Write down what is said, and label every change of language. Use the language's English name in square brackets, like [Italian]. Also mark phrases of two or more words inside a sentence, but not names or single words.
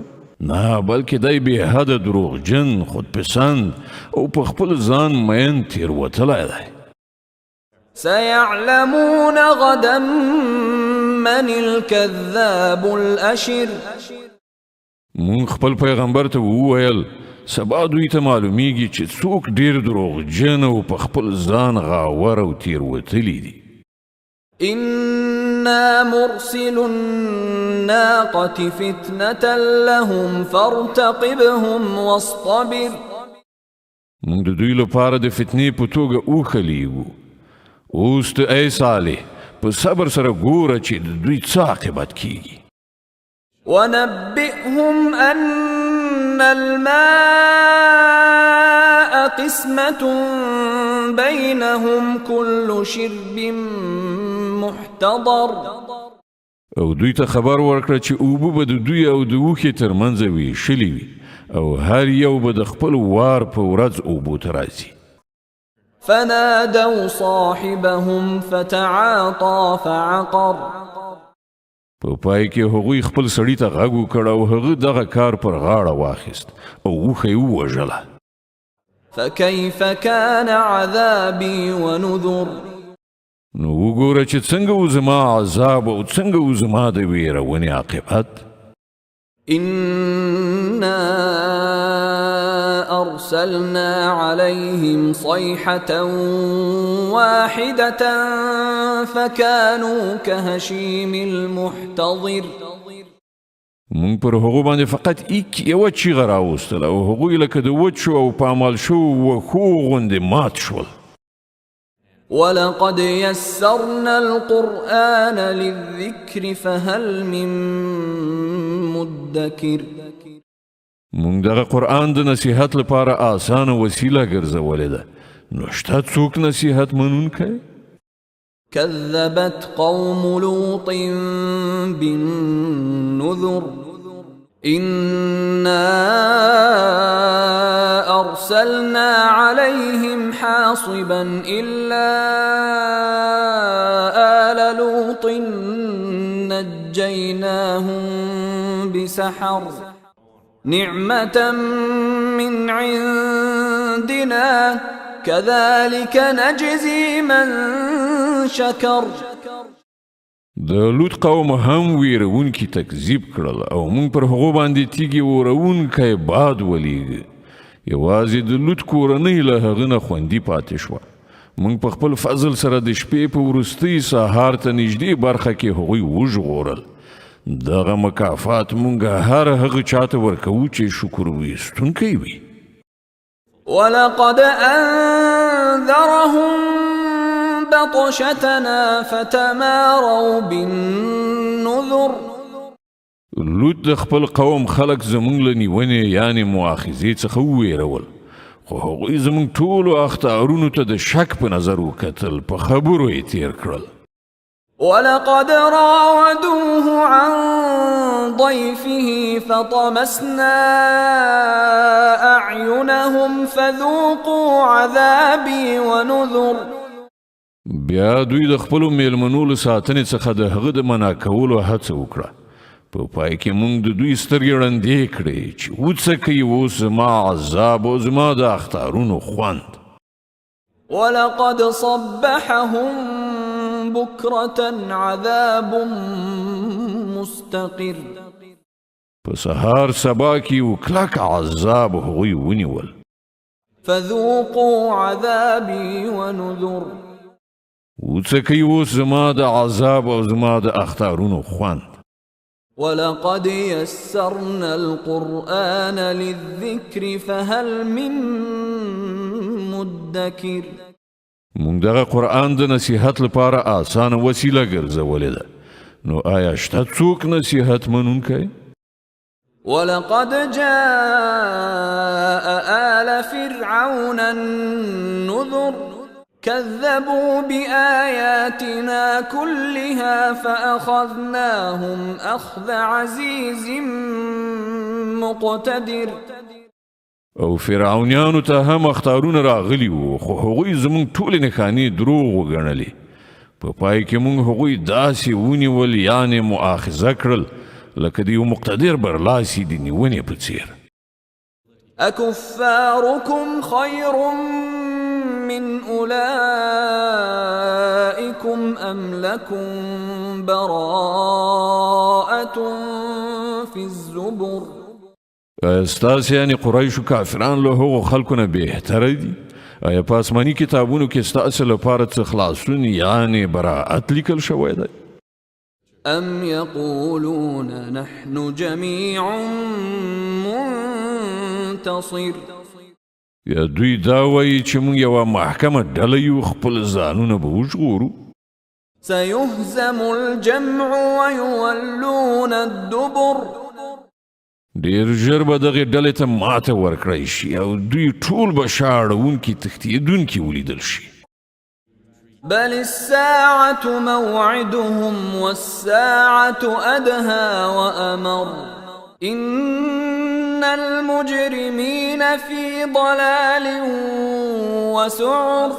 [Pashto] نه، بلکې دی بېحده دروغجن، خودپسند او په خپل ځان مین تېروتلی دی. [Arabic] سيعلمون غدا من الكذاب الأشر. [Pashto] مون خپل پیغمبر ته وویل سبا دوی ته معلومیږي چې څوک ډېر دروغجن او په خپل ځان غاور او تېروتلي دي. [Arabic] إنا مرسل الناقة فتنة لهم فارتقبهم واصطبر. [Pashto] مونږ د دوی لپاره د فتنې په توګه اوښه لیږو، اوس ته ای صالح په صبر سره ګوره چې د دوی څه عاقبت کیږي. [Arabic] ونبئهم أن الماء قسمة بينهم كل شرب محتضر. [Pashto] او دوی ته خبر ورکړه چې اوبه به د دوی او د اوښې ترمنځ ویشلي وي او هر یو به د خپل وار په ورځ اوبو ته راځي. [Arabic] فنادوا صاحبهم فتعاطى فعقر. [Pashto] په پای کې هغوی خپل سړي ته غږ وکړ او هغه دغه کار پر غاړه واخیست او اوښه یې ووژله. [Arabic] فكيف كان عذابي ونذر. [Pashto] نو وګوره چې څنګه و زما عذاب او څنګه و زما د ویرونې عاقبت. [Arabic] إنا أرسلنا عليهم صيحة واحدة فكانوا كهشيم المحتضر. [Pashto] مونږ پر هغو باندې فقط یوه چیغه راوستله او هغوی لکه د وچو او پامال شوو وښو غوندې مات شول. [Arabic] ولقد يسرنا القرآن للذكر فهل من مدكر. [Pashto] مونږ دغه قرآن د نصیحت لپاره آسانه وسیله ګرځولې ده، نو شته څوک نصیحت منونکی؟ [Arabic] كذبت قوم لوط بالنذر. إنا أرسلنا عليهم حاصبا إلا آل لوط نجيناهم بسحر نعمة من عندنا كذلك نجزي من شكر. [Pashto] د لوط قوم هم ویرونکي تکذیب کړل او موږ پر هغو باندې تیږې وروونکی باد ولیږه. یوازې د لوط کورنۍ له هغه نه خوندي پاتې شوه. موږ په خپل فضل سره د شپې په وروستۍ سهار ته نږدې برخه کې هغوی وژغورل. دغه مکافات موږ هر هغه چاته ورکوو چې شکر ویستونکی وي. [Arabic] ولقد أنذرهم بطشتنا فتماروا بالنذر. [Pashto] لوط د خپل قوم خلق زمونږ له نیونې یعنې مؤاخذې څخه وویرول، خو هغوی زمونږ ټولو اخطارونو ته د شک په نظر وکتل، په خبرو یې تیر کړل. [Arabic] ولقد راودوه عن ضيفه فطمسنا أعينهم فذوقوا عذابي ونذر. [Pashto] بیا دوی د خپلو میلمنو له ساتنې څخه د هغه د منع کولو هڅه وکړه. په پای کې موږ د دوی سترګې ړندې کړې چې وڅکئ اوس زما عذاب او زما د اخطارونو خوند. [Arabic] ولقد صبحهم بكرة عذاب مستقر. [Pashto] په سهار سبا کې یو کلک عذاب هغوی ونیول. [Arabic] فذوقوا عذابي ونذر. [Pashto] وڅکئ اوس زما د عذاب او زما د اخطارونو خوند. [Arabic] ولقد يسرنا القرآن للذكر فهل من مدكر. [Pashto] موږ دغه قرآن د نصیحت لپاره آسانه وسیله ګرځولې ده، نو آیا شته څوک نصیحت منونکی؟ [Arabic] ولقد جاء آل فرعون النذر كذبوا بآياتنا كلها فأخذناهم أخذ عزيز مقتدر. [Pashto] او فرعونیانو ته هم اخطارونه راغلي وو، خو هغوی زموږ ټولې نښانې دروغ وګڼلې. په پای کې موږ هغوی داسې ونیول یعنې مؤاخذه کړل لکه د یو مقتدر برلاسي د نیونې په څیر. [Arabic] أكفاركم خير من أولئكم أم لكم براءة في الزبر. [Pashto] ستاسې یعنې قریشو کافران له هغو خلکو نه بهتره دي؟ آیا په آسماني کتابونو کې ستاسې لپاره څه خلاصون یعنې براءت لیکل شوی دی؟ [Arabic] أم يقولون نحن جميع منتصر. [Pashto] یا دوی دا وایي چې موږ یوه محکمه ډله یو، خپل ځانونه به وژغورو. [Arabic] سيهزم الجمع ويولون الدبر. [Pashto] ډېر ژر به دغې ډلې ته ماته ورکړی شي او دوی ټول به شا اړوونکي تښتېدونکي ولیدل شي. [Arabic] بل الساعة موعدهم والساعة أدهى وأمر إن المجرمين في ضلال وسعر.